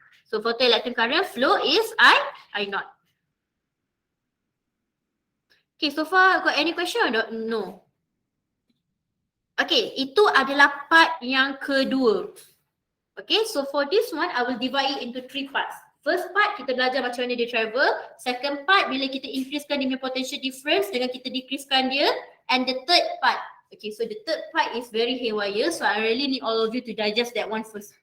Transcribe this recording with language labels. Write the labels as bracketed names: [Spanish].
[English] So photoelectric current flow is I naught. Okay, so far got any question or no? [Malay] Okay, itu adalah part yang kedua. [English] Okay, so for this one, I will divide it into 3 parts. First part, [Malay] kita belajar macam mana dia [English] travel. [Malay] Second part, bila kita increasekan dia punya potential difference dengan kita decreasekan dia. [English] And the third part. Okay, so the third part is very haywire. So I really need all of you to digest that one first.